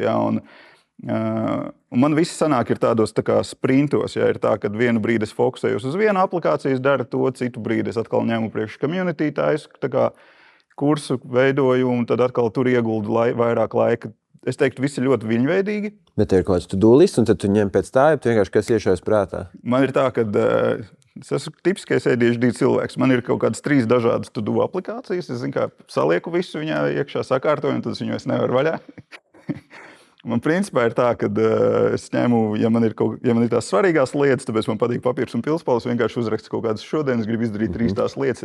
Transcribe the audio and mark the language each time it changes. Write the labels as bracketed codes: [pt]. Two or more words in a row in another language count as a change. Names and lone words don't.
[lv] Ja, un man viss sanāk ir tādos tā kā sprintos. Ja, ir tā, ka vienu brīdi es fokusējos uz vienu aplikāciju, daru to, citu brīdi es atkal ņemu priekš community, taisu tā kā kursu veidoju, un tad atkal tur ieguldu vairāk laika. Es teiktu, visi ļoti viņveidīgi. Bet ir kaut kāds [en] to-do list, [lv] un tad tu ņem pēc tā, ja tu vienkārši kas iešaujas prātā. Man ir tā, ka es esmu tipiskais ADHD cilvēks. Man ir kaut kādas 3 dažādas to-do aplikācijas. Es kā salieku visu viņā iekšā, sakārtoju, un tad es viņu vairs nevaru vaļā. Man principā ir tā, ka es ņemu, ja man ir tās svarīgās lietas, tāpēc man patīk papīrs un pilspaules, vienkārši uzrakstu kaut kādas šodien, es gribu izdarīt 3 tās lietas.